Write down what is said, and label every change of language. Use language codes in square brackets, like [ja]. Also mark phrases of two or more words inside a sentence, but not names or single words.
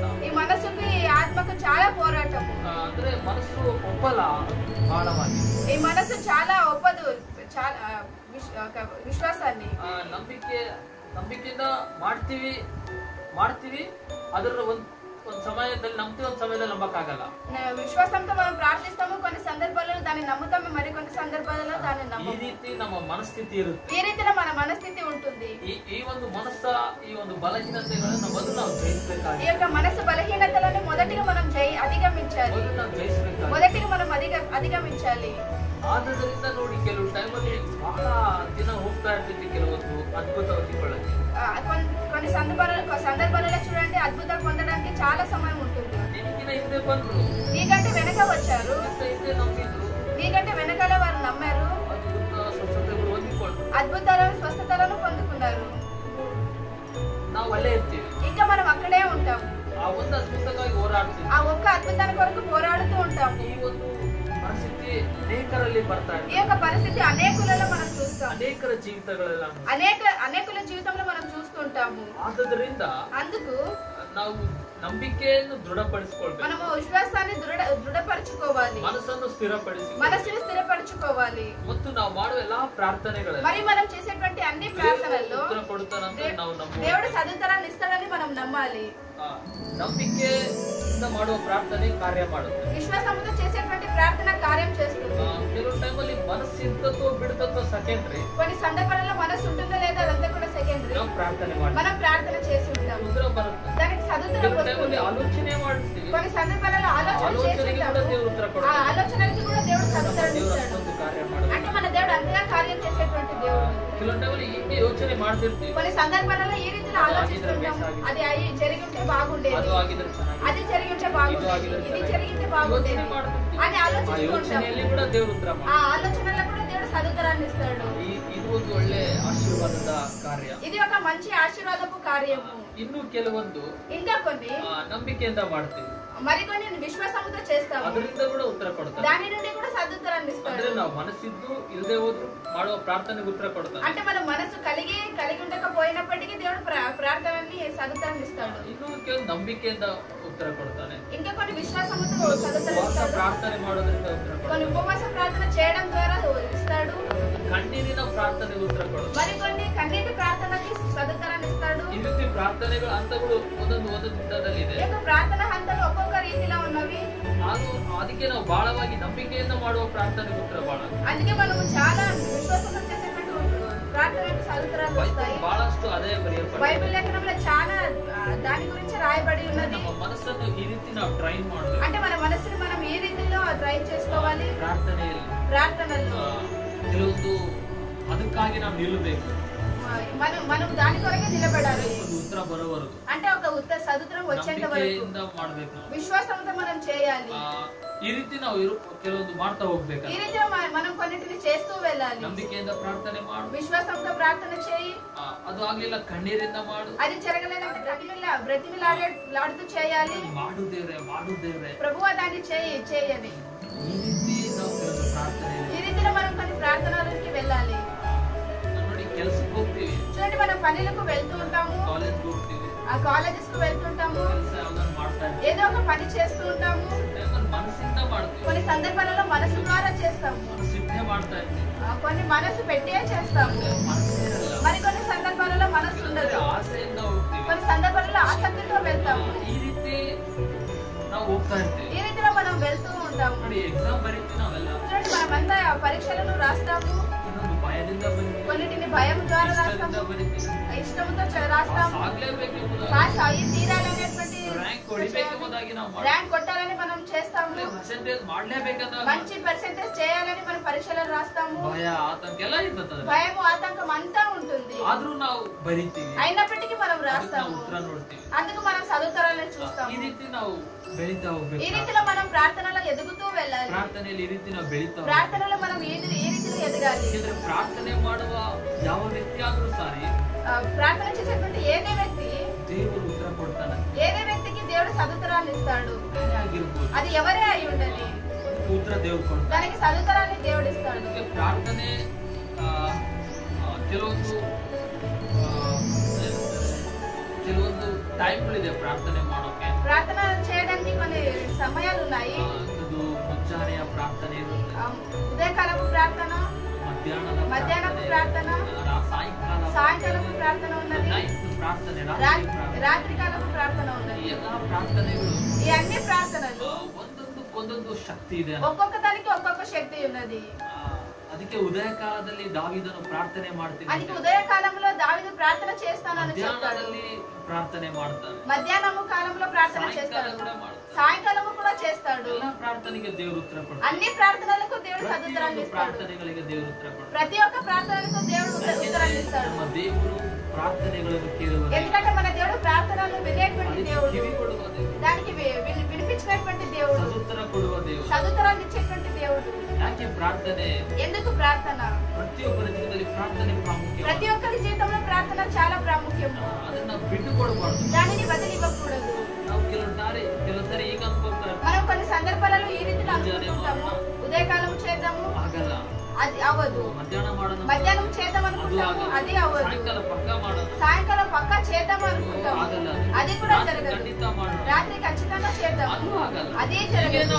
[te] ఈ మనస్సుకి ఈ ఆత్మకు చాలా పోరాటము. [kn] ಅಂದ್ರೆ ಮನಸ್ಸು ಒಪ್ಪಲ್ಲ ಬಹಳವಾಗಿ, [te] ఈ మనస్సు చాలా ఒప్పదు, చాలా ವಿಶ್ವಾಸಾన్ని [kn] ನಂಬಿಕೆಯಿಂದ ಮಾಡ್ತೀವಿ ಅದರ ಒಂದ್ ಸಮಯದಲ್ಲಿ ನಂಬ್ತೀವಿ, ಒಂದ್ ಸಮಯದಲ್ಲಿ ನಂಬಕ್ಕಾಗಲ್ಲ. [te] విశ్వాసంతో మనం ప్రార్థిస్తాము, కొన్ని సందర్భాలలో దాన్ని నమ్ముతాము, మరి కొన్ని సందర్భాలలో దాన్ని నమ్మము. [kn] ಈ ರೀತಿ ನಮ್ಮ ಮನಸ್ಥಿತಿ ಇರುತ್ತೆ. [te] ఈ రీతిలో మన మనస్థితి ఉంటుంది. [kn] ಈ ಒಂದು ಈ ಒಂದು ಬಲಹೀನತೆಗಳನ್ನು ಮೊದಲು ನಾವು ಜಯಿಸಬೇಕಾಗಿದೆ. [te] ఈ యొక్క మనసు బలహీనతలను మొదటిగా మనం అధిగమించాలి. మొదటిగా మనం అధిగమించాలి. [kn] ಆದ್ದರಿಂದ ನೋಡಿ, ಕೆಲವು ಟೈಮಲ್ಲಿ ಬಹಳ ದಿನ ಹೋಗ್ತಾ ಇರ್ತೀವಿ ಕೆಲವೊಂದು ಅದ್ಭುತ ಹೊಂದಿಕೊಳ್ಳಕ್ಕೆ. [te] కొన్ని సందర్భాలలో చూడండి, అద్భుతాలు పొందడానికి చాలా సమయం ఉంటుంది. [kn] ನಿನಗಿನ ಹಿಂದೆ ಬಂದ್ರು, [te] నీకంటే వెనక వచ్చారు, [kn] ಹಿಂದೆ ನಂಬಿದ್ರು, [te] నీకంటే వెనకాల వారు నమ్మారు, [kn] ಅದ್ಭುತ ಸ್ವಸ್ಥತೆಗಳು ಹೊಂದಿಕೊಂಡು [te] అద్భుతాలను స్వస్థతలను పొందుకున్నారు. [kn] ನಾವು ಅಲ್ಲೇ ಇರ್ತೀವಿ, [te] ఇంకా మనం అక్కడే ఉంటాం. [kn] ಆ ಒಂದು ಅದ್ಭುತಕ್ಕಾಗಿ ಹೋರಾಡ್ತೀವಿ, [te] ఆ ఒక్క అద్భుతాన్ని కొరకు పోరాడుతూ ఉంటాం. [kn] ಈ ಒಂದು ಪರಿಸ್ಥಿತಿ ಅನೇಕರಲ್ಲಿ ಬರ್ತಾ ಇದೆ. [te] ఈ యొక్క పరిస్థితి అనేకులలో మనం చూస్తాం, [kn] ಅನೇಕರ ಜೀವಿತಗಳೆಲ್ಲ [te] అనేకుల జీవితంలో మనం చూస్తుంటాము. [kn] ಆದ್ದರಿಂದ [te] అందుకు [kn] ನಾವು ನಂಬಿಕೆಯನ್ನು ದೃಢಪಡಿಸಿಕೊಳ್ಬೇಕು, [te] మనము విశ్వాసాన్ని దృఢపరచుకోవాలి, [kn] ಮನಸ್ಸನ್ನು [te] మనసుని స్థిరపరచుకోవాలి. [kn] ಮತ್ತು ನಾವು ಮಾಡುವ ಎಲ್ಲಾ ಪ್ರಾರ್ಥನೆಗಳಲ್ಲಿ [te] మరి మనం చేసేటువంటి అన్ని ప్రార్థనల్లో [kn] ಉತ್ತರ ಕೊಡುತ್ತಾನಂತ ನಾವು ನಂಬಬೇಕು. [te] దేవుడు సదుత్తరాన్ని ఇస్తాడని మనం నమ్మాలి. [kn] ನಂಬಿಕೆಯಿಂದ ಮಾಡುವ ಪ್ರಾರ್ಥನೆ ಕಾರ್ಯ ಮಾಡುತ್ತೆ, [te] విశ్వాసంతో చేసేటువంటి ప్రార్థన కార్యం చేస్తుంది. [kn] ಕೆಲವು ಟೈಮಲ್ಲಿ ಮನಸ್ಸು ಇರ್ತದೋ ಬಿಡ್ತದೋ ಸೆಕೆಂಡ್ರಿ, [te] కొన్ని సందర్భాలలో మనసు ఉంటుందో లేదో అదంతా కూడా సెకండరీ. [kn] ನಾವು ಪ್ರಾರ್ಥನೆ ಮಾಡ್ತೀವಿ, [te] మనం ప్రార్థన చేసి ఉంటాం, [kn] ಉತ್ತರ ಬರುತ್ತೆ. [te] దానికి సదుత్తరం [kn] ಕೆಲವು [te] వస్తుంది. [kn] ಟೈಮಲ್ಲಿ ಆಲೋಚನೆ ಮಾಡ್ತೀವಿ, [te] కొన్ని సందర్భాలలో ఆలోచన చేసి [kn] ಆಲೋಚನೆಗೆ ಕೂಡ [te] ఉంటాము, [kn] ದೇವರು ಉತ್ತರ [te] ఆ [kn] ಕೊಡ್ತಾನೆ. [te] ఆలోచనకి కూడా దేవుడు సదుత్తరం [kn] ದೇವರು [te] ఇస్తాడు. [kn] ಅಷ್ಟೊಂದು ಕಾರ್ಯ ಮಾಡುತ್ತೆ. [te] అంటే మన దేవుడు అంతగా కార్యం చేసేటువంటి దేవుడు. [kn] ಕೆಲವು ಟೈಮಲ್ಲಿ ಹೀಗೆ ಯೋಚನೆ ಮಾಡ್ತಿರ್ತೀವಿ, [te] కొన్ని సందర్భాలలో ఈ రీతిలో ఆలోచిస్తుంటాం, అది అయ్యి జరిగి ఉంటే బాగుండేది, [kn] ಅದು ಆಗಿದ್ರೆ ಚೆನ್ನಾಗಿ, [te] అది జరిగి ఉంటే బాగుండేది, ఇది జరిగితే బాగుండేది అని [kn] ಆ [te] ఆలోచిస్తుంటాం. [kn] ಯೋಚನೆಯಲ್ಲಿ ಕೂಡ ದೇವರು ಉತ್ತರ [te] ఆ [kn] ಮಾಡ್ತಾನೆ. [te] ఆలోచనలో కూడా దేవుడు సదుత్తరాన్ని ఇస్తాడు. [kn] ಇದು ಒಂದು ಒಳ್ಳೆ ಆಶೀರ್ವಾದದ ಕಾರ್ಯ. [te] ఇది ఒక మంచి ఆశీర్వాదపు కార్యము. [kn] ಇನ್ನು ಕೆಲವೊಂದು [te] ఇంకా కొన్ని [kn] ನಂಬಿಕೆಯಿಂದ ಮಾಡ್ತೀವಿ, [te] మరికొన్ని విశ్వాసంతో చేస్తాము, [kn] ಅದರಿಂದ ಕೂಡ ಉತ್ತರ ಕೊಡ್ತಾನೆ. [te] దాని నుండి కూడా సదుత్తరాన్ని [kn] ಅಂದ್ರೆ [te] ఇస్తాడు. [kn] ನಾವು ಮನಸ್ಸಿದ್ದು ಇಲ್ಲದೆ ಹೋದ್ರು ಮಾಡುವ ಪ್ರಾರ್ಥನೆಗೆ ಉತ್ತರ ಕೊಡ್ತಾನೆ. [te] అంటే మన మనసు కలిగి ఉండకపోయినప్పటికీ దేవుడు ప్రార్థనని సదుత్తరాన్ని ఇస్తాడు. [kn] ಇನ್ನು ಕೆಲವು ನಂಬಿಕೆಯಿಂದ ಉತ್ತರ ಕೊಡ್ತಾನೆ. [te] ఇంకా కొన్ని విశ్వాసంతో సదుత్తరం [kn] ಉಪವಾಸ [te] ఇస్తాడు. [kn] ಪ್ರಾರ್ಥನೆ ಮಾಡೋದ್ರಿಂದ ಉತ್ತರ [te] కొన్ని [kn] ಕೊಡ್ತಾನೆ. [te] ఉపవాస ప్రార్థన చేయడం ద్వారా ఇస్తాడు. [kn] ಕಣ್ಣೀರಿನ ಪ್ರಾರ್ಥನೆಗೆ ಉತ್ತರ ಕೊಡ್ತಾನೆ. [te] మరికొన్ని కన్నీటి ప్రార్థనకి సదుత్తరాన్ని ఇస్తాడు. [kn] ಈ ರೀತಿ ಪ್ರಾರ್ಥನೆಗಳ ಹಂತಗಳು ಒಂದೊಂದು ಹಂತದಲ್ಲಿ ಇದೆ. [te] ఈ యొక్క ప్రార్థన హంతలు ఒక్కొక్క రీతిలో ఉన్నవి. [kn] ಅದಕ್ಕೆ ನಾವು ಬಹಳವಾಗಿ ನಂಬಿಕೆಯಿಂದ ಮಾಡುವ ಪ್ರಾರ್ಥನೆಗೆ ಉತ್ತರ ಬಹಳ. [te] అందుకే మనము చాలా విశ్వాసంతో చేసేటువంటి ప్రార్థనకు సదుత్తరాలు వస్తాయి. [kn] ಬಹಳಷ್ಟು ಅದೇ ಬರೆಯಲ್ಪಟ್ಟಿದೆ. [te] బైబిల్ లేఖనంలో చాలా దాని గురించి రాయబడి ఉన్నది. [kn] ನಮ್ಮ ಮನಸ್ಸನ್ನು ಈ ರೀತಿ ನಾವು ಟ್ರೈನ್ ಮಾಡಬೇಕು. [te] అంటే మన మనసుని మనం ఈ రీతిలో ట్రై చేసుకోవాలి. ప్రార్థనల్లో [kn] ಕೆಲವೊಂದು ಅದಕ್ಕಾಗಿ ನಾವು ನಿಲ್ಲಬೇಕು, [te] మనం దాని కొరకే నిలబడాలి. [kn] ಒಂದು ಉತ್ತರ ಬರೋವರೆಗೂ, [te] అంటే ఒక సదుత్తరం వచ్చేంత వరకు [kn] ಮಾಡ್ಬೇಕು, [te] విశ్వాసంతో మనం చేయాలి. [kn] ಈ ರೀತಿ ನಾವು ಕೆಲವೊಂದು ಮಾಡ್ತಾ ಹೋಗ್ಬೇಕು. [te] ఈ రీతిలో మనం కొన్నిటిని చేస్తూ వెళ్ళాలి. [kn] ನಂಬಿಕೆಯಿಂದ ಪ್ರಾರ್ಥನೆ ಮಾಡು, [te] విశ్వాసంతో ప్రార్థన చేయి. [kn] ಅದು ಆಗ್ಲಿಲ್ಲ ಕಣ್ಣೀರಿಂದ ಮಾಡು, [te] అది జరగలేదంటే బ్రతిమిలాడుతూ చేయాలి. [kn] ಮಾಡು ದೇವ್ರೆ [te] ప్రభువా దాన్ని చేయని. [kn] ಈ ರೀತಿ ನಾವು ಕೆಲವು ಪ್ರಾರ್ಥನೆ, [te] ఈ రీతిలో మనం కొన్ని ప్రార్థనలకి వెళ్ళాలి. [kn] ನೋಡಿ ಕೆಲ್ಸಕ್ಕೆ ಹೋಗ್ತೀವಿ, [te] చూడండి మనం పనులకు వెళ్తూ ఉంటాము, [kn] ಕಾಲೇಜ್ಗೆ ಹೋಗ್ತೀವಿ, [te] ఆ కాలేజెస్ కు వెళ్తుంటాము, [kn] ಕೆಲಸ ಯಾವ್ದಾದ್ರು ಮಾಡ್ತಾ ಇರ್ತೀವಿ, [te] ఏదో ఒక పని చేస్తూ ఉంటాము. [kn] ಮನಸ್ಸಿಂದ ಮಾಡ್ತೀವಿ, [te] కొన్ని సందర్భాలలో మనసు ద్వారా చేస్తాము, [kn] ಮನಸ್ಸಿದ್ದೇ ಮಾಡ್ತಾ ಇರ್ತೀವಿ, [te] కొన్ని మనసు పెట్టే చేస్తాము. [kn] ಮನಸ್ಸೇ ಇರಲ್ಲ, [te] మరి కొన్ని సందర్భాలలో మనసు ఉండదు, [kn] ಆಸೆಯಿಂದ ಹೋಗ್ತೀವಿ, [te] కొన్ని సందర్భాలలో ఆసక్తితో వెళ్తాము. [kn] ಈ ರೀತಿ ನಾವು ಹೋಗ್ತಾ ಇರ್ತೀವಿ. [te] ఈ రీతిలో మనం వెళ్తూ ఉంటాము. [kn] ನೋಡಿ ಎಕ್ಸಾಮ್ ಬರೀತೀವಿ ನಾವೆಲ್ಲ, [te] చూడండి మనమంతా పరీక్షలను రాస్తాము, [kn] ಇನ್ನೊಂದು ಭಯದಿಂದ ಬರೀತೀವಿ, [te] కొన్నిటిని భయం ద్వారా [kn] ಇಷ್ಟದಿಂದ [te] రాస్తాము, [kn] ಬರೀತೀವಿ, [te] ఇష్టంతో రాస్తాము. [kn] ಆಗ್ಲೇಬೇಕೆಂಬುದಾಗಿ, [te] పాస్ అయ్యి తీరాలనేటువంటి [kn] ರ್ಯಾಂಕ್ ಹೊಡಿಬೇಕೆಂಬುದಾಗಿ ನಾವು [te] ర్యాంక్ కొట్టాలని మనం చేస్తాము, [kn] ಪರ್ಸೆಂಟೇಜ್ ಮಾಡ್ಲೇಬೇಕಂತ [te] మంచి పర్సెంటేజ్ చేయాలని మనం పరీక్షలను రాస్తాము. [kn] ಭಯ ಆತಂಕ ಎಲ್ಲ ಇರ್ತದೆ, [te] భయము ఆతంకం అంతా ఉంటుంది. [kn] ಆದ್ರೂ ನಾವು ಬರೀತೀವಿ, [te] అయినప్పటికీ మనం [kn] ನಾವು [te] రాస్తాము, [kn] ಉತ್ತರ ನೋಡ್ತೀವಿ. [te] అందుకు మనం చదువుతారని చూస్తాము. [kn] ಈ ರೀತಿ ನಾವು ಬೆಳೀತಾ [te] ఈ [kn] ಹೋಗ್ಬೇಕು, [te] రీతిలో మనం ప్రార్థనలో ఎదుగుతూ వెళ్ళాలి. [kn] ಪ್ರಾರ್ಥನೆಯಲ್ಲಿ ಈ ರೀತಿ ನಾವು ಬೆಳೀತಾ ಹೋಗ್ಬೇಕು. [te] ప్రార్థనలో మనం ఈ రీతిలో ఎదగాలి. [kn] ಯಾಕಂದ್ರೆ ಪ್ರಾರ್ಥನೆ ಮಾಡುವ ಯಾವ ವ್ಯಕ್ತಿ ಆದ್ರೂ ಸಾರಿ [te] ప్రార్థన చేసేటువంటి ఏదే వ్యక్తి, [kn] ದೇವರು ಉತ್ತರ ಕೊಡ್ತಾನೆ. [te] ఏదే వ్యక్తికి దేవుడు సదుత్తరాన్ని ఇస్తాడు. [kn] ಯಾರೇ ಆಗಿರ್ಬೋದು, [te] అది ఎవరే అయి ఉండని [kn] ಉತ್ತರ ದೇವ್ರು ಕೊಡ್ತಾನೆ. [te] దానికి సదుత్తరాన్ని దేవుడు ఇస్తాడు. [kn] ಅದಕ್ಕೆ ಪ್ರಾರ್ಥನೆ ಕೆಲವೊಂದು ಟೈಮ್ಗಳಿದೆ ಪ್ರಾರ್ಥನೆ ಮಾಡೋಕೆ. [te] ప్రార్థన చేయడానికి కొన్ని సమయాలు ఉన్నాయి. [kn] ಇದು ಮುಂಜಾನೆಯ ಪ್ರಾರ್ಥನೆ ಇರುತ್ತೆ, [te] ఉదయకాలపు ప్రార్థన, మధ్యాహ్నపు ప్రార్థన, సాయంకాలపు ప్రార్థన ఉన్నది, రాత్రి కాలపు ప్రార్థన ఉన్నది. ఈ అన్ని ప్రార్థనలు [kn] ಒಂದೊಂದು ಶಕ್ತಿ ಇದೆ. [te] ఒక్కొక్క దానికి ఒక్కొక్క శక్తి ఉన్నది. [kn] ಅದಕ್ಕೆ ಉದಯ ಕಾಲದಲ್ಲಿ ದಾವೀದನು ಪ್ರಾರ್ಥನೆ ಮಾಡ್ತಾನೆ. ಅದಕ್ಕೆ ಉದಯ [te] ಕಾಲಂలో దావీదు ప్రార్థన చేస్తానని చెప్తాడు. [kn] ಪ್ರಾರ್ಥನೆ ಮಾಡ್ತಾನೆ. [te] మధ్యాహ్నము కాలంలో ప్రార్థన చేస్తాడు, సాయంకాలము కూడా చేస్తాడు. [kn] ಎಲ್ಲ ಪ್ರಾರ್ಥನೆಗೆ ದೇವರು ಉತ್ತರ ಕೊಡ್ತಾನೆ. [te] అన్ని ప్రార్థనలకు దేవుడు సదుత్తరాన్ని ఇస్తాడు. [kn] ಪ್ರಾರ್ಥನೆಗಳಿಗೆ ದೇವರು ಉತ್ತರ ಕೊಡ್ತಾನೆ. [te] ప్రతి ఒక్క ప్రార్థనకు దేవుడు ఉత్తరాన్ని ఇస్తాడు. [kn] ನಮ್ಮ ದೇವರು ಪ್ರಾರ್ಥನೆಗಳನ್ನು ಕೇಳುವ, [te] ఎందుకంటే మన దేవుడు ప్రార్థనలను వినేటువంటి దేవుడు, దానికి వినిపించినటువంటి దేవుడు, సదుత్తరాన్ని ఇచ్చేటువంటి దేవుడు. [kn] ಯಾಕೆ ಪ್ರಾರ್ಥನೆ? [te] ఎందుకు ప్రార్థన? [kn] ಪ್ರತಿಯೊಬ್ಬರ ಜೀವಿತದಲ್ಲಿ ಪ್ರಾರ್ಥನೆ ಪ್ರಾಮುಖ್ಯ. [te] ప్రతి ఒక్కరి జీవితంలో ప్రార్థన చాలా ప్రాముఖ్యం. [kn] ಅದನ್ನ ಬಿಟ್ಟುಕೊಡಬಾರದು, [te] దానిని వదిలివ్వకూడదు. [kn] ನಾವು ಕೆಲವೊಂದ್ಸಾರಿ ಈಗ ಅನ್ಕೊಂತಾರೆ, [te] మనం కొన్ని సందర్భాలలో ఈ రీతిలో అనుకుంటాము, ఉదయకాలం చేద్దాము, [kn] ಆಗಲ್ಲ, [te] అది అవ్వదు. మధ్యాహ్నం చేద్దాం అనుకుంటాము, అది అవ్వదు. సాయంకాలం పక్కా చేద్దాం అనుకుంటాము, అది కూడా జరగదు. రాత్రి ఖచ్చితంగా చేద్దాం, అదే జరగదు.